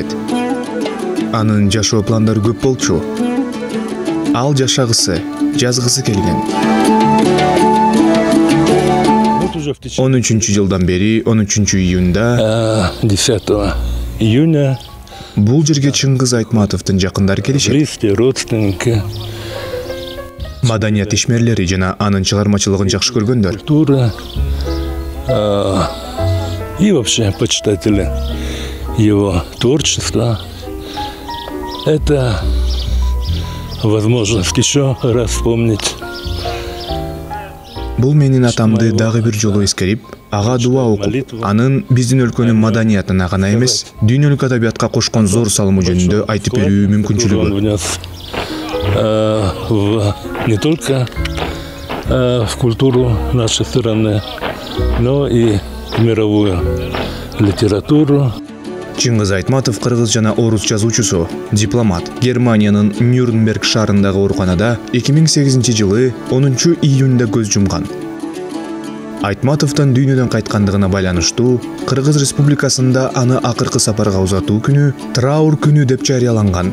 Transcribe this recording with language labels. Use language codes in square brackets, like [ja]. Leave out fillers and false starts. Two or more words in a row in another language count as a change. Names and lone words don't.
[ky] Анын жашоо пландары көп болчу. Ал жашагысы, жазгысы келген. 13 жылдан бери 13 июнда 10 июня бул жерге Чыңгыз Айтматовдун жакындары келишет. [ru] близкие родственники, [ky] Маданият ишмерлери жана анын чыгармачылыгын жакшы көргөндөр. [ru] культура и вообще почитатели его творчества. Это возможность еще раз вспомнить. [ky] Бул менин атамды дагы бир жолу эскерип, ага дуа окуп, анын биздин өлкөнүн маданиятына гана эмес, дүйнөлүк адабиятка кошкон зор салымы жөнүндө айтып берүү Он мүмкүнчүлүгү. [ru] внес не только в культуру нашей страны, но и в мировую литературу. [ky] Чыңгыз Айтматов кыргыз жана орус жазуучусу, дипломат. Германиянын Нюрнберг шаарындагы ооруканада 2008 жылы 10 июнда көз жумган. Айтматовдун дүйнөдөн кайткандыгына байланыштуу Кыргыз Республикасында аны акыркы сапарга узатуу күнү траур күнү деп жарыяланган.